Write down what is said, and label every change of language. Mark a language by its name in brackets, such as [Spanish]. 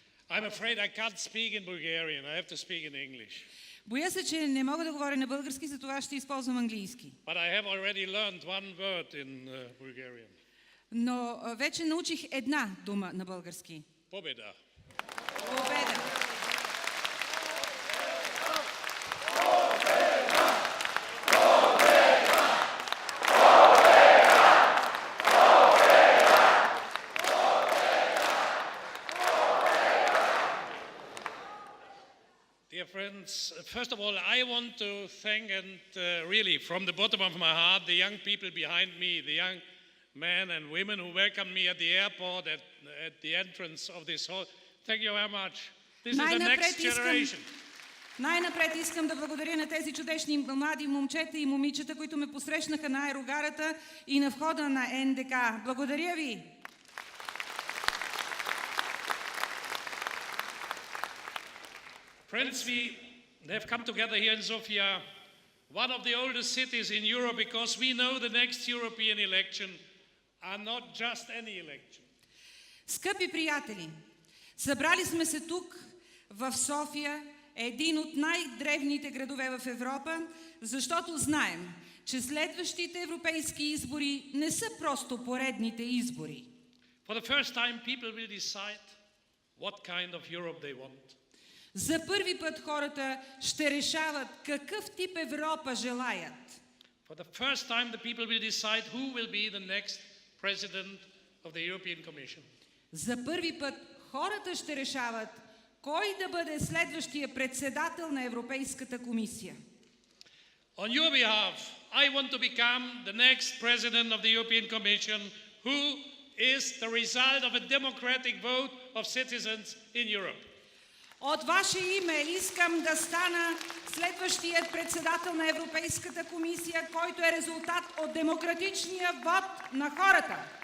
[English] I'm afraid I can't speak in Bulgarian. I have to speak in English. [Bulgarian] Боя се, че не мога да говоря на български, затова ще използвам английски. [English] But I have already learned one word in Bulgarian. [Bulgarian] Но вече научих една дума на български. Победа. Победа. [English] Dear friends, first of all, I want to thank and really from the bottom of my heart the young people behind me, the young men and women who welcomed me at the airport, at the entrance of this hall. Thank you very much. This is the next generation. [Bulgarian] Най-напред искам да благодаря на тези чудесни млади момчета и момичета, които ме посрещнаха на аерогарата и на входа на НДК. Благодаря ви! [English] Friends, we have come together here in Sofia, one of the oldest cities in Europe, because we know the next European election are not just any election. [Bulgarian] Скъпи приятели, събрали сме се тук в София, един от най-древните градове в Европа, защото знаем, че следващите европейски избори не са просто поредните избори. [English] For the first time, people will decide what kind of Europe they want. [Bulgarian] За първи път хората ще решават какъв тип Европа желаят. [English] For the first time, the people will decide who will be the next president of the European Commission. [Bulgarian] За първи път хората ще решават кой да бъде следващия председател на Европейската комисия. [English] On your behalf, I want to become the next president of the European Commission, who is the result of a democratic vote of citizens in Europe. [Bulgarian] От ваше име искам да стана следващият председател на Европейската комисия, който е резултат от демократичния вод на хората.